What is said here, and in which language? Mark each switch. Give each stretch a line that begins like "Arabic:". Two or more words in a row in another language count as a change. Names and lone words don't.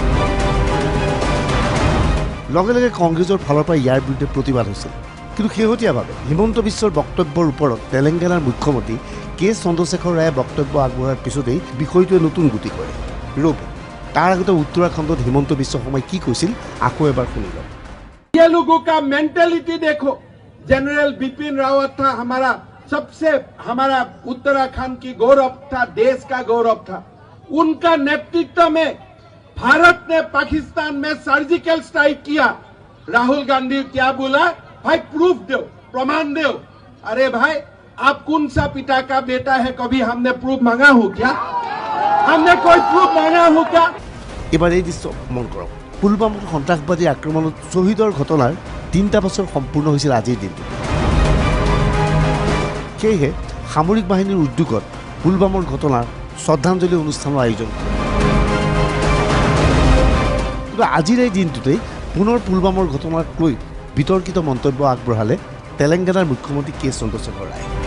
Assamese: লগে লগে কংগ্ৰেছৰ ফালৰ পৰা ইয়াৰ বিৰুদ্ধে প্ৰতিবাদ হৈছিল। কিন্তু শেহতীয়াভাৱে হিমন্ত বিশ্বৰ বক্তব্যৰ ওপৰত তেলেংগানাৰ মুখ্যমন্ত্ৰী কে চন্দ্ৰশেখৰ ৰায়ে বক্তব্য আগবঢ়োৱাৰ পিছতেই বিষয়টোৱে নতুন গতি কৰে। তাৰ আগতে উত্তৰাখণ্ডত হিমন্ত বিশ্ব শৰ্মাই কি কৈছিল আকৌ এবাৰ শুনি লওক।
Hindi: ये लोगों का मेंटेलिटी देखो। जनरल बिपिन रावत था हमारा उत्तराखंड की गौरव था, देश का गौरव था। उनका नेतृत्व में भारत ने पाकिस्तान में
English: surgical strike
Hindi: किया। राहुल गांधी क्या बोला? भाई प्रूफ दो, प्रमाण दो। अरे भाई, आप कौन सा पिता का बेटा है? कभी हमने प्रूफ मांगा हो क्या? हमने कोई प्रूफ मांगा हो क्या?
Assamese: এবাৰ এই দৃশ্য মন কৰক। পুলৱামাৰ সন্ত্ৰাসবাদী আক্ৰমণত শ্বহীদৰ ঘটনাৰ 3টা বছৰ সম্পূৰ্ণ হৈছিল আজিৰ দিনটো। সেয়েহে সামৰিক বাহিনীৰ উদ্যোগত পুলৱামাৰ ঘটনাৰ শ্ৰদ্ধাঞ্জলি অনুষ্ঠানৰ আয়োজন কৰে। কিন্তু আজিৰ এই দিনটোতেই পুনৰ পুলৱামাৰ ঘটনাক লৈ বিতৰ্কিত মন্তব্য আগবঢ়ালে তেলেংগানাৰ মুখ্যমন্ত্ৰী কে চন্দ্ৰশেখৰ ৰায়।